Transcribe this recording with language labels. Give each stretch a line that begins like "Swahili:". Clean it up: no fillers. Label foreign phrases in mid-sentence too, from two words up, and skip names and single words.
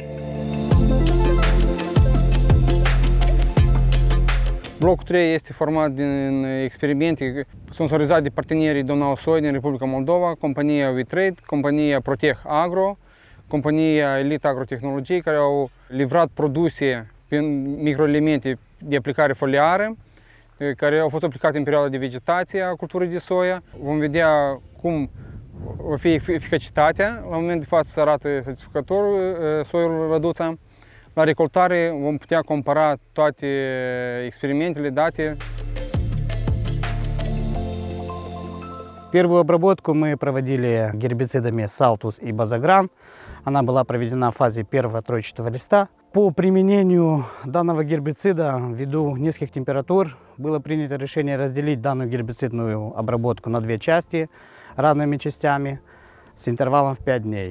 Romanian: Blocul 3 este format din experimente sponsorizate de partenerii Donau Soi din Republica Moldova, compania WeTrade, compania Protech Agro, compania Elite Agrotehnologie, care au livrat produse prin microelemente de aplicare foliară, care au fost aplicate în perioada de vegetație a culturii de soia. Vom vedea cum va fi eficacitatea. La moment de față se arată satisfăcător soiul Răduța. La recoltare vom putea compara toate experimentele дate.
Russian: Первую обработку мы проводили гербицидами Saltus и Bazagran. Она была проведена в фазе первого тройчатого листа. По применению данного гербицида, ввиду низких температур, было принято решение разделить данную гербицидную обработку на две части, равными частями, с интервалом в 5 дней.